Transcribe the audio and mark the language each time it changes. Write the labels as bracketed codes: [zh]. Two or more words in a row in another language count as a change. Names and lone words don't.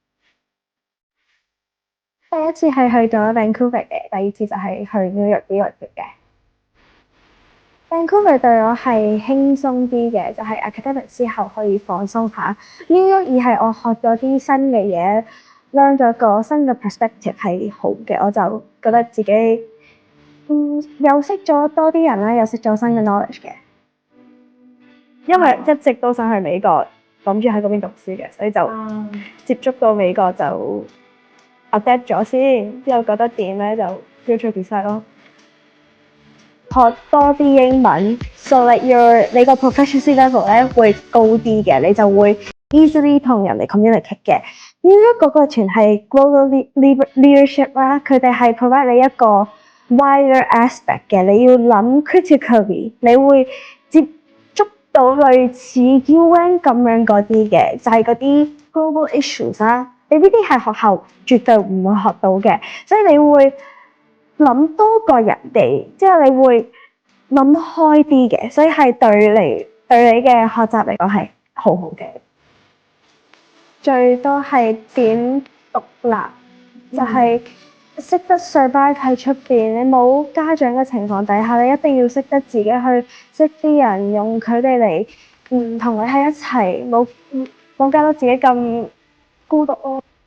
[yue] 第一次係去咗 Vancouver 嘅，第二次就係去 New York 呢個嘅。Vancouver 對我係輕鬆啲嘅，就係 academic 之後可以放鬆下。New York 而係我學咗啲新嘅嘢，learn 咗個新嘅 perspective 係好嘅，我就覺得自己又識咗多啲人啦，又識咗新嘅 knowledge 嘅。因為一直都想去美國，諗住喺嗰邊讀書嘅，所以就接觸到美國就 adapt 咗先，之後覺得點咧就 [en] future decide [yue] 咯。學多啲英文 ， [en] so like [yue] 你個 [en] proficiency level [yue] 咧會高啲嘅，你就會 easily 同人哋 communicate 嘅。New York 嗰個團係 [en] global leadership [yue] 啦，佢哋係 provide 你一個 [en] wider aspect [yue] 嘅，你要諗 critically，你會接觸到類似 UN 咁樣嗰啲嘅，就係嗰啲 [en] global issues [yue] 啦。你呢啲係學校絕對唔會學到嘅，所以你會諗多過人哋，之後你會諗開啲嘅，所以係對你嘅學習嚟講係好好嘅。最多係點獨立，就係識得 survive 喺出邊。你冇家長嘅情況底下，你一定要識得自己去識啲人，用佢哋嚟同你喺一齊，冇搞到自己咁孤獨咯。